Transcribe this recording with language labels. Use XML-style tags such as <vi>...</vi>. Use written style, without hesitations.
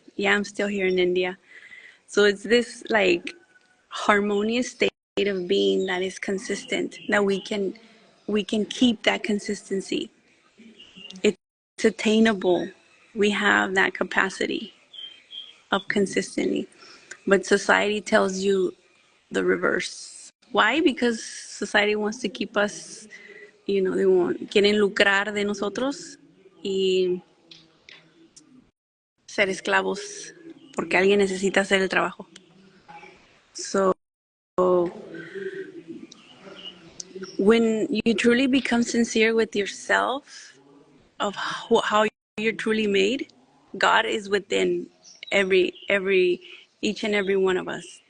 <en>Yeah, I'm still here in India. So it's this like harmonious state of being that is consistent, that we can keep that consistency. It's attainable. We have that capacity of consistency. But society tells you the reverse. Why? Because society wants to keep us,</en> <es>quieren lucrar de nosotros y ser esclavos porque alguien necesita hacer el trabajo.</es> <en>So when you truly become sincere with yourself of how you're truly made, God is within every each and every one of us.</en>